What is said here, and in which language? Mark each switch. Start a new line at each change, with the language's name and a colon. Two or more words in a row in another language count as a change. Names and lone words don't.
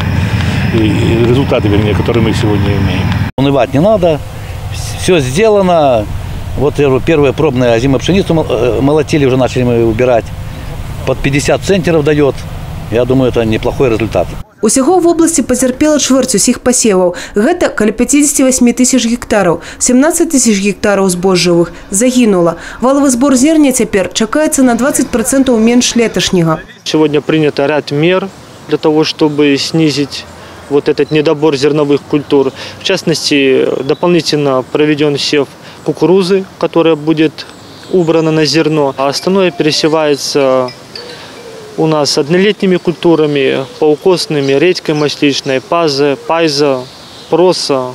Russian: И результаты, вернее, которые мы сегодня имеем. Унывать не надо, все сделано. Вот первая пробная озимая пшеницу молотили, уже начали мы убирать. Под 50 центнеров дает. Я думаю, это неплохой результат.
Belarusian: Усяго в области потерпела чвэрць усіх пасеваў. Гэта каля 58 тысяч гектаров, 17 тысяч гектаров збожжавых загинула.
Russian: Валовый сбор зерня теперь чакаецца на 20% меньше леташняга. Сегодня принято ряд мер для того, чтобы снизить вот этот недобор зерновых культур. В частности, дополнительно проведен сев кукурузы, которая будет убрана на зерно, а остальное пересевается у нас однолетними культурами, паукосными, редькой масличной, пайза, проса.